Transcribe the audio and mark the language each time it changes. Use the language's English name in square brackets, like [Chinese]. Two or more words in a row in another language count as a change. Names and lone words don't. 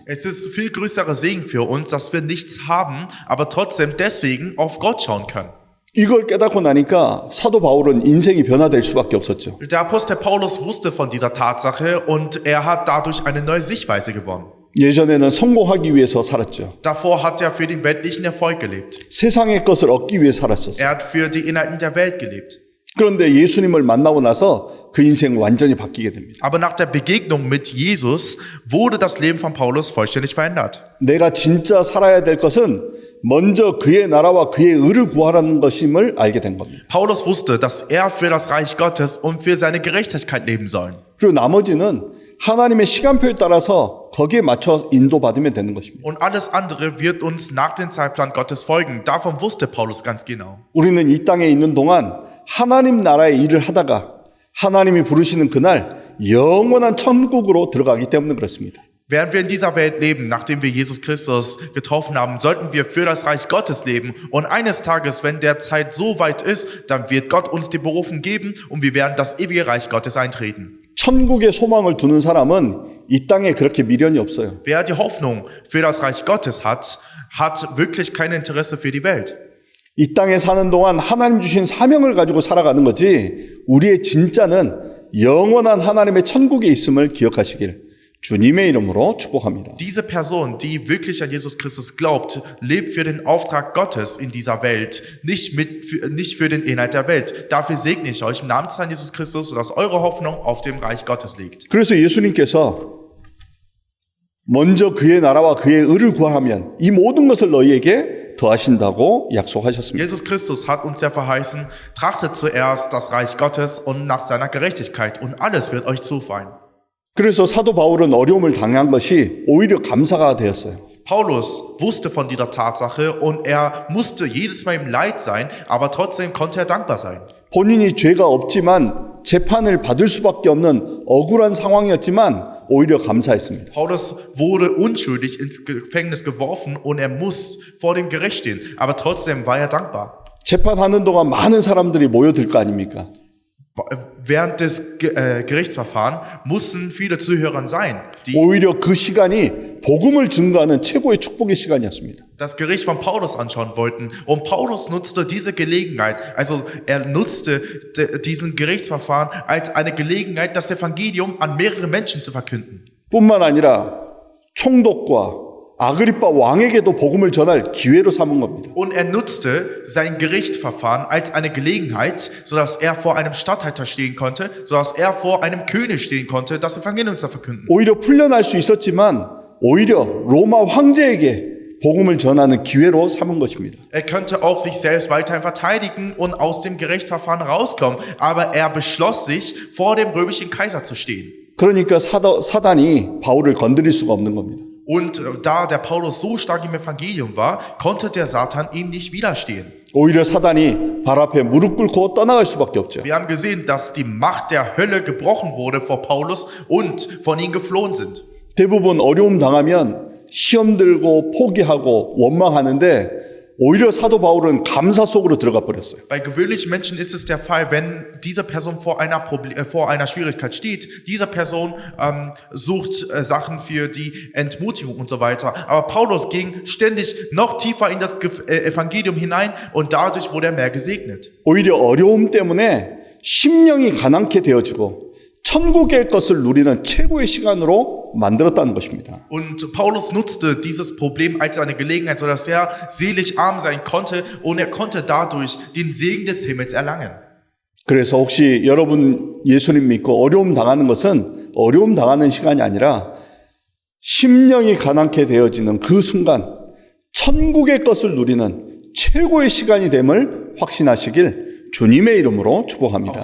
[German] Es ist viel größerer Segen für uns, dass wir nichts haben, aber trotzdem deswegen auf Gott schauen können. [Korean] 이걸 깨닫고 나니까 사도 바울은 인생이 변화될 수밖에 없었죠. [German] Der Apostel Paulus wusste von dieser Tatsache und er hat dadurch eine neue Sichtweise gewonnen. [Korean] 예전에는 성공하기 위해서 살았죠. [German] Davor hat er für den weltlichen Erfolg gelebt. [Korean] 세상의 것을 얻기 위해 살았었어요. [German] Er hat für die Inhalten der Welt gelebt. [Korean] 그런데 예수님을 만나고 나서 그 인생 완전히 바뀌게 됩니다. [German] Aber nach der Begegnung mit Jesus wurde das Leben von Paulus vollständig verändert. [Korean] 내가 진짜 살아야 될 것은 먼저 그의 나라와 그의 의를 구하라는 것임을 알게 된 겁니다. [German] Paulus wusste, dass er für das Reich Gottes und für seine Gerechtigkeit leben soll. [Korean] 그리고 나머지는 하나님의 시간표에 따라서 거기에 맞춰 인도받으면 되는 것입니다. [German] Und alles andere wird uns nach dem Zeitplan Gottes folgen. Davon wusste Paulus ganz genau. [Korean] 우리는 이 땅에 있는 동안 하나님 나라의 일을 하다가 하나님이 부르시는 그날 영원한 천국으로 들어가기 때문에 그렇습니다. [German] Während wir in dieser Welt leben, nachdem wir Jesus Christus getroffen haben, sollten wir für das Reich Gottes leben. Und eines Tages, wenn der Zeit so weit ist, dann wird Gott uns die Berufung geben und wir werden das ewige Reich Gottes eintreten. [Korean] 천국의 소망을 두는 사람은 이 땅에 그렇게 미련이 없어요. [German] Wer die Hoffnung für das Reich Gottes hat, hat wirklich kein Interesse für die Welt. [Korean] 이 땅에 사는 동안 하나님 주신 사명을 가지고 살아가는 거지 우리의 진짜는 영원한 하나님의 천국에 있음을 기억하시길 주님의 이름으로 축복합니다. [German] Diese Person, die wirklich an Jesus Christus glaubt, lebt für den Auftrag Gottes in dieser Welt, nicht für den Inhalt der Welt. Dafür segne ich euch im Namen des Herrn Jesus Christus, dass eure Hoffnung auf dem Reich Gottes liegt. [Korean] 그래서 예수님께서 먼저 그의 나라와 그의 의를 구하면 이 모든 것을 너희에게 더하신다고 약속하셨습니다. [German] Jesus Christus hat uns ja verheißen, trachtet zuerst das Reich Gottes und nach seiner Gerechtigkeit und alles wird euch zufallen. [Korean] 그래서 사도 바울은 어려움을 당한 것이 오히려 감사가 되었어요. [German] Paulus wusste von dieser Tatsache und er musste jedes Mal im Leid sein, aber trotzdem konnte er dankbar sein. [Korean] 본인이 죄가 없지만 재판을 받을 수밖에 없는 억울한 상황이었지만 오히려 감사했습니다. [German] Paulus wurde unschuldig ins Gefängnis geworfen und er muss vor dem Gericht stehen. Aber trotzdem war er dankbar. [Korean] 재판하는 동안 많은 사람들이 모여들 거 아닙니까? [German] Während des Gerichtsverfahrens mussten viele Zuhörer sein, die [Korean] 오히려 그 시간이 복음을 증거하는 최고의 축복의 시간이었습니다. [German] das Gericht von Paulus anschauen wollten. Und Paulus nutzte diese Gelegenheit, also er nutzte diesen Gerichtsverfahren als eine Gelegenheit, das Evangelium an mehrere Menschen zu verkünden. [Korean] 뿐만 아니라 총독과 아그리빠 왕에게도 복음을 전할 기회로 삼은 겁니다. [German] Und er nutzte sein Gerichtsverfahren als eine Gelegenheit, sodass er vor einem Statthalter stehen konnte, sodass er vor einem König stehen konnte, das Evangelium zu verkünden. [Korean] 오히려 풀려날 수 있었지만 오히려 로마 황제에게 복음을 전하는 기회로 삼은 것입니다. [German] Er könnte auch sich selbst weiterhin verteidigen und aus dem Gerichtsverfahren rauskommen, aber er beschloss sich, vor dem römischen Kaiser zu stehen. [Korean] 그러니까 사단이 바울을 건드릴 수가 없는 겁니다. [German] Und da der Paulus so stark im Evangelium war, konnte der Satan ihm nicht widerstehen. [Korean] 오히려 사단이 발 앞에 무릎 꿇고 떠나갈 수밖에 없죠. [German] Wir haben gesehen, dass die Macht der Hölle gebrochen wurde vor Paulus und von ihm geflohen sind. [Korean] 대부분 어려움 당하면 시험 들고 포기하고 원망하는데 오히려 사도 바울은 감사 속으로 들어가 버렸어요. [German] Bei gewöhnlichen Menschen ist es der Fall, wenn diese Person vor einer Schwierigkeit steht, diese Person sucht Sachen für die Entmutigung und so weiter. Aber Paulus ging ständig noch tiefer in das Evangelium hinein und dadurch wurde er mehr gesegnet. [Korean] 오히려 어려움 때문에 심령이 가난케 되어지고 천국의 것을 누리는 최고의 시간으로 만들었다는 것입니다. [German] Und Paulus nutzte dieses Problem als eine Gelegenheit, sodass er seelisch arm sein konnte und er konnte dadurch den Segen des Himmels erlangen. [Korean] 그래서 혹시 여러분 예수님 믿고 어려움 당하는 것은 어려움 당하는 시간이 아니라 심령이 가난케 되어지는 그 순간 천국의 것을 누리는 최고의 시간이 됨을 확신하시길 주님의 이름으로 축복합니다.